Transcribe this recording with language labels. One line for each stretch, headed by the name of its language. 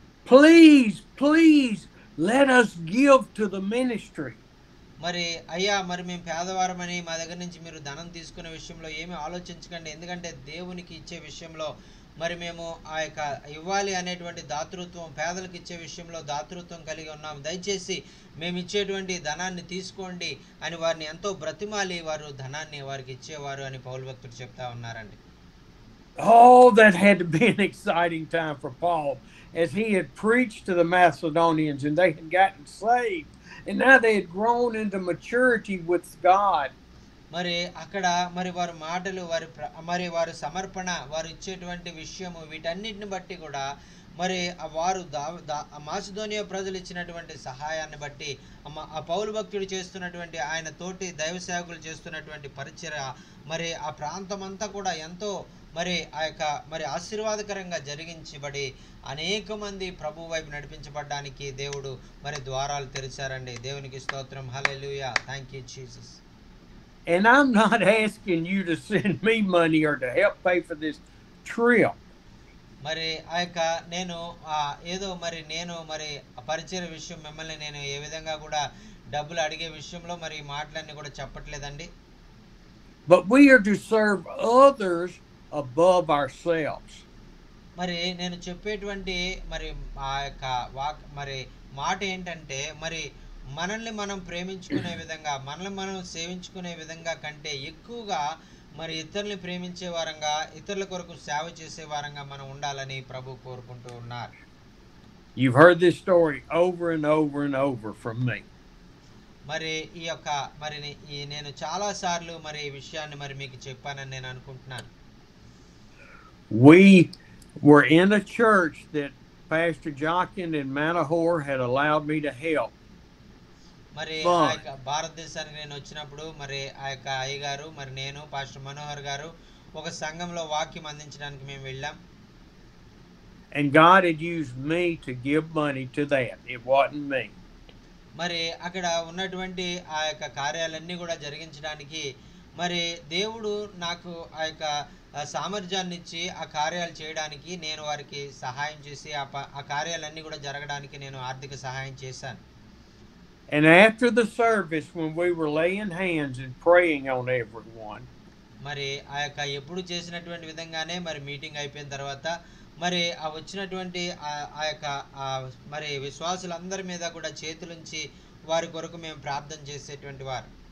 English: Please let us give to the ministry.
Telugu: మరి అయ్యా, మరి మేము పేదవారమని మా దగ్గర నుంచి మీరు ధనం తీసుకునే విషయంలో ఏమీ ఆలోచించకండి, ఎందుకంటే దేవునికి ఇచ్చే విషయంలో మరి మేము ఆ యొక్క ఇవ్వాలి అనేటువంటి దాతృత్వం, పేదలకు ఇచ్చే విషయంలో దాతృత్వం కలిగి ఉన్నాము, దయచేసి మేము ఇచ్చేటువంటి ధనాన్ని తీసుకోండి అని వారిని ఎంతో బ్రతిమాలి వారు ధనాన్ని వారికి ఇచ్చేవారు అని పౌలు భక్తుడు చెప్తా ఉన్నారండి.
English: Oh, that had to be an exciting time for Paul as he had preached to the Macedonians and they had gotten saved. And now they had grown into maturity with God.
Telugu: మరి అక్కడ మరి వారి మాటలు మరి వారి సమర్పణ వారు ఇచ్చేటువంటి విషయము వీటన్నిటిని బట్టి కూడా మరి వారు మాసిదోనియా ప్రజలు ఇచ్చినటువంటి సహాయాన్ని బట్టి ఆ పౌలు భక్తుడు చేస్తున్నటువంటి ఆయన తోటి దైవ సేవకులు చేస్తున్నటువంటి పరిచర్య మరి ఆ ప్రాంతం అంతా కూడా ఎంతో మరి ఆ యొక్క మరి ఆశీర్వాదకరంగా జరిగించబడి అనేక మంది ప్రభు వైపు నడిపించబడడానికి దేవుడు మరి ద్వారాలు తెరిచారండి. దేవునికి స్తోత్రం. హల్లెలూయా.
English: Thank you Jesus. And I'm not asking you to send me money or to help pay for this trip.
Telugu: మరి ఆ యొక్క నేను ఏదో మరి నేను మరి పరిచయ విషయం మిమ్మల్ని నేను ఏ విధంగా కూడా డబ్బులు అడిగే విషయంలో మరి మాటలన్నీ కూడా చెప్పట్లేదండి.
English: But we are to serve others above ourselves.
Telugu: మరి నేను చెప్పేటువంటి మరి ఆ యొక్క మరి మాట ఏంటంటే, మరి మనల్ని మనం ప్రేమించుకునే విధంగా, మనల్ని మనం సేవించుకునే విధంగా కంటే ఎక్కువగా మరి ఇతరుల్ని ప్రేమించే వారంగా, ఇతరుల కొరకు సేవ చేసే వారంగా మనం ఉండాలని ప్రభు కోరుకుంటూ ఉన్నారు.
English: You've heard this story over and over and over from me.
Telugu: మరి ఈ యొక్క మరి నేను చాలా సార్లు మరి ఈ విషయాన్ని మరి మీకు చెప్పానని నేను అనుకుంటున్నాను.
English: We were in a church that Pastor Jockin in Manahor had allowed me to help
Telugu: మరి ఆ
English: fund.
Telugu: యొక్క భారతదేశానికి నేను వచ్చినప్పుడు మరి ఆ యొక్క అయ్యగారు మరి నేను పాస్టర్ మనోహర్ గారు ఒక సంఘంలో వాక్యం అందించడానికి మేము వెళ్ళాం.
English: And God had used me to give money to that. It wasn't me.
Telugu: మరి అక్కడ ఉన్నటువంటి ఆ యొక్క కార్యాలన్నీ కూడా జరిగించడానికి మరి దేవుడు నాకు ఆ యొక్క సామర్థ్యాన్ని ఇచ్చి ఆ కార్యాలు చేయడానికి నేను వారికి సహాయం చేసి ఆ కార్యాలన్నీ కూడా జరగడానికి నేను ఆర్థిక సహాయం చేశాను.
English: And after the service, when we were laying hands and praying on everyone,
Telugu: మరి ఆ యొక్క ఎప్పుడు చేసినటువంటి విధంగానే మరి మీటింగ్ అయిపోయిన తర్వాత మరి ఆ వచ్చినటువంటి ఆ యొక్క మరి విశ్వాసులందరి మీద కూడా చేతులుంచి వారి కొరకు మేము ప్రార్థన చేసేటువంటి వారు.